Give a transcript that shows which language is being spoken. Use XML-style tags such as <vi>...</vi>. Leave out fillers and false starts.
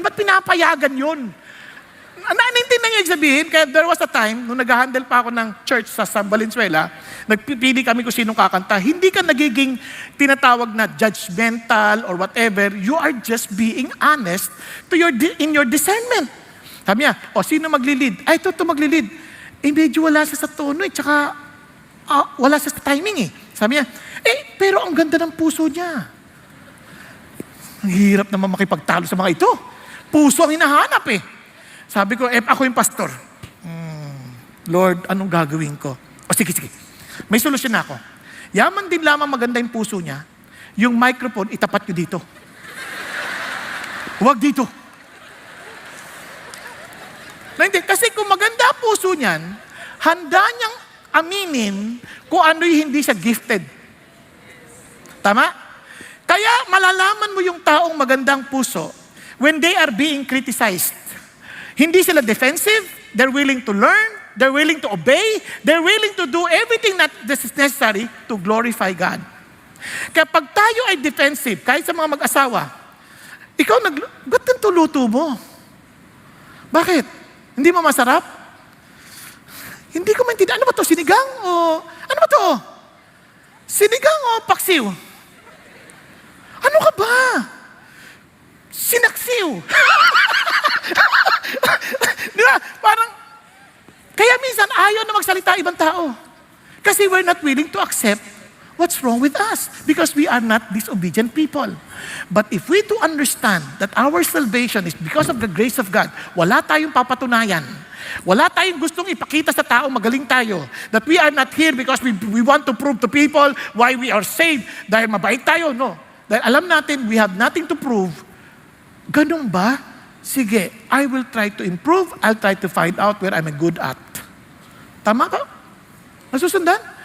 <tl>Ba't pinapayagan yun? Nanintindihan niyo yung sabihin? Kaya</tl> <en>there was a time,</en> <tl>nung nag-handle pa ako ng church sa San Valenzuela, nagpipili kami kung sinong kakanta. Hindi ka nagiging tinatawag na judgmental</tl> <en>or whatever. You are just being honest to in your discernment.</en> <tl>Sabi niya, sino magli-lead? Ito magli-lead. Medyo wala siya sa tono tsaka wala siya sa timing Sabi niya, pero ang ganda ng puso niya. Ang hirap naman makipagtalo sa mga ito. Puso ang hinahanap Sabi ko, ako yung pastor. Lord, anong gagawin ko? Sige. May solusyon na ako. Yaman din lamang maganda yung puso niya, yung microphone, itapat nyo dito. Huwag dito. Kasi kung maganda puso niyan, handa niyang aminin kung ano'y hindi siya gifted. Tama? Kaya malalaman mo yung taong magandang puso</tl> <en>when they are being criticized.</en> <tl>Hindi sila defensive,</tl> <en>they're willing to learn, they're willing to obey, they're willing to do everything that is necessary to glorify God.</en> <tl>Kaya pag tayo ay defensive, kahit sa mga mag-asawa, ba't ganito luto mo? Bakit? Hindi mo masarap? Hindi ko maintindihan. Ano ba to? Sinigang? Ano ba to? Sinigang o paksiw? Ano ka ba? Sinaksiw. Di ba? Parang, kaya minsan ayaw na magsalita ibang tao.</tl> <en>Kasi we're not willing to accept what's wrong with us because we are not disobedient people. But if we do understand that our salvation is because of the grace of God,</en> <tl>wala tayong papatunayan. Wala tayong gustong ipakita sa tao magaling tayo.</tl> <en>That we are not here because we want to prove to people why we are saved.</en> <tl>Dahil mabait tayo, no. Dahil alam natin,</tl> <en>we have nothing to prove.</en> <tl>Ganun ba?</tl> <en>Sige, I will try to improve. I'll try to find out where I'm good at.</en> <tl>Tama ka? Nasusundan?</tl>